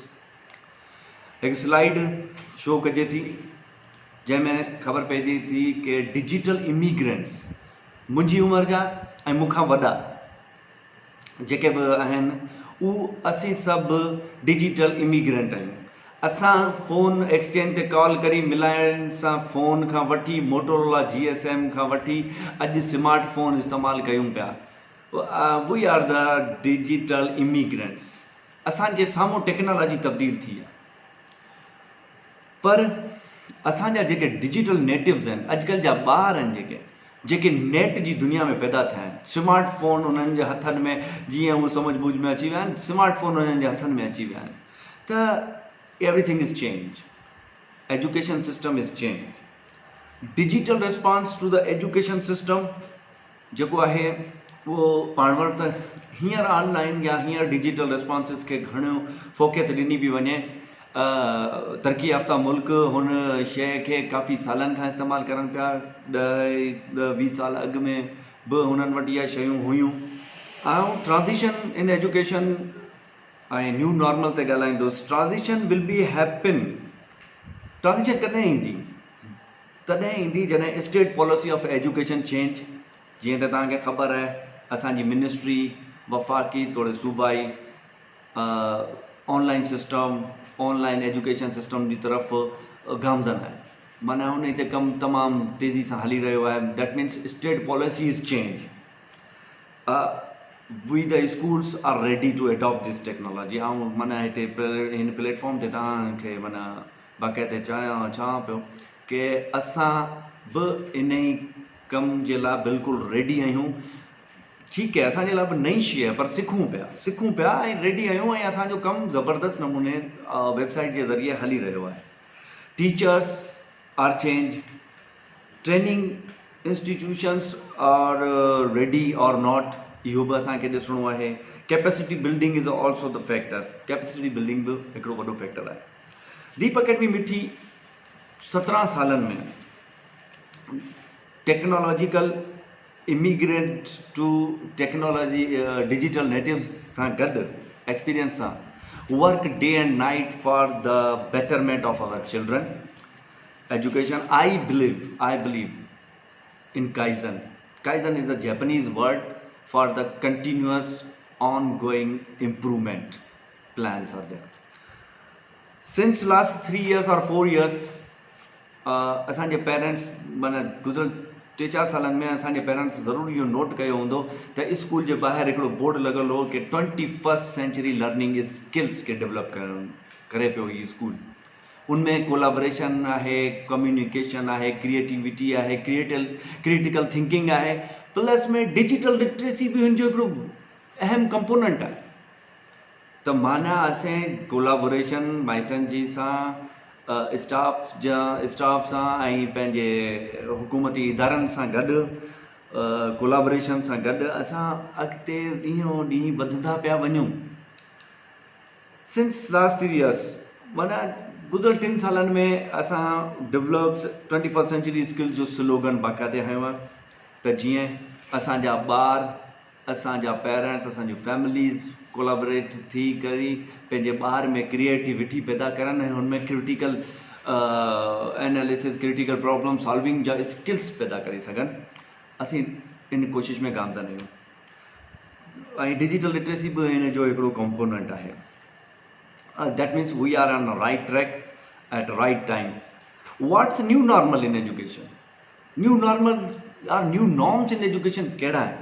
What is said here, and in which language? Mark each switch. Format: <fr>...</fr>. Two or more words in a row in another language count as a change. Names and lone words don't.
<sd>हिकु</sd> <en>slide show</en> <sd>कजे थी जंहिंमें ख़बर पइजे थी कि</sd> <en>digital immigrants</en> <sd>मुंहिंजी उमिरि जा ऐं मूंखां वॾा जेके बि आहिनि, असीं सभु</sd> <en>digital immigrant</en> <sd>आहियूं। असां</sd> <en>phone exchange</en> <sd>ते कॉल करी मिलाइण सां फ़ोन खां वठी मोटोरोला GSM खां वठी अॼु</sd> <en>smart phone</en> <sd>इस्तेमालु कयूं पिया।</sd> <en>We are the digital immigrants.</en> <sd>असांजे साम्हूं टेक्नोलॉजी तब्दील थी आहे, पर असांजा जेके</sd> <en>digital natives</en> <sd>आहिनि, अॼुकल्ह जा ॿार आहिनि जेके नेट जी दुनिया में पैदा थिया आहिनि।</sd> <en>smart phone</en> <sd>उन्हनि जे हथनि में, जीअं उहे समझ बूझ में अची विया आहिनि,</sd> <en>smart phone</en> <sd>उन्हनि जे हथनि में अची विया आहिनि।</sd> <en>त everything is change, education system is change. digital response to the education system</en> <sd>जेको आहे उहो पाण वटि त हींअर ऑनलाइन या हींअर</sd> <en>digital responses</en> <sd>खे घणो फ़ोकियत ॾिनी पई वञे। तरक़ी याफ़्ता मुल्क हुन शइ खे काफ़ी सालनि खां इस्तेमालु करनि पिया। 10-20 साल अॻु में बि हुननि वटि इहा शयूं हुयूं। ऐं</sd> <en>transition in education</en> <sd>ऐं</sd> <en>new normal</en> <sd>ते ॻाल्हाईंदुसि।</sd> <en>Transition will be happen.</en> <sd>ट्रांज़िशन कॾहिं ईंदी? तॾहिं ईंदी जॾहिं</sd> <en>state policy of education change.</en> <sd>जीअं त तव्हांखे ख़बर आहे, असांजी मिनिस्ट्री वफ़ाक़ी तोड़े सूबाई</sd> <en>online system, online education system</en> <sd>जी तरफ़ गामज़न आहे। माना हुन ते कमु तमामु तेज़ी सां हली रहियो आहे।</sd> <en>That means state policies change. We the schools are ready to adopt this technology.</en> <sd>ऐं माना हिते हिन प्लेटफॉर्म ते तव्हांखे माना बाक़ाइदे चवां पियो कि असां बि इन ई कम जे लाइ बिल्कुलु रेडी आहियूं। ठीकु आहे, असांजे लाइ बि नई शइ आहे, पर सिखूं पिया ऐं रेडी आहियूं। ऐं असांजो कमु ज़बरदस्त नमूने वेबसाइट जे ज़रिए हली रहियो आहे।</sd> <en>Teachers are change, training institutions are ready or not,</en> <sd>इहो बि असांखे ॾिसणो आहे।</sd> <en>Capacity building is also the factor. capacity building</en> <sd>बि हिकिड़ो वॾो फैक्टर आहे। दीप अकेडमी मिठी 17 सालनि में</sd> <en>technological immigrant to technology digital natives</en> <sd>सां गॾु एक्सपीरियंस सां</sd> <en>work day and night for the betterment of our children education. I believe in Kaizen. Kaizen is a Japanese word for the continuous ongoing improvement plans are there. Since last 3 years or 4 years</en> <sd>असांजे पेरेंट्स माना गुज़िरियल 3-4 सालनि में असांजे पेरेंट्स ज़रूरु इहो नोट कयो हूंदो त स्कूल जे ॿाहिरि हिकिड़ो बोर्ड लॻल हो कि</sd> <en>21st century learning skills</en> <sd>खे डेवलप करे पियो हीउ स्कूल। उनमें कोलाबरेशन आहे, कम्युनिकेशन आहे, क्रिएटिविटी आहे, क्रिटिकल थिंकिंग आहे, प्लस में</sd> <en>digital literacy</en> <sd>भी हुनजो हिकिड़ो अहम कंपोनेंट आहे। त माना असें कोलाबोरेशन माइटनि जी सां स्टाफ सां ऐं पंहिंजे हुकूमती इदारनि सां गॾु कोलाबोरेशन सां गॾु असां अॻिते ॾींहों ॾींहुं वधंदा पिया वञूं।</sd> <en>since last 3 years</en> <sd>माना गुज़िरियल 3 सालनि में असां</sd> <en>develops 21st century skill</en> <sd>जो स्लोगन बाक़ाइदे हयो आहे त जीअं असांजा ॿार, असांजा पेरेंट्स, असांजी फैमिलीज़ कोलाबरेट थी करी पंहिंजे ॿार में क्रिएटिविटी पैदा करनि ऐं हुनमें</sd> <en>critical analysis, critical problem solving</en> <sd>जा स्किल्स पैदा करे सघनि। असीं इन कोशिश में कामयाब आहियूं ऐं</sd> <en>digital literacy</en> <sd>बि हिन जो हिकिड़ो कंपोनेंट आहे।</sd> <en>That means we are on the right track at right time. What's new normal in education? New normal or new norms in education</en> <sd>कहिड़ा आहिनि?</sd>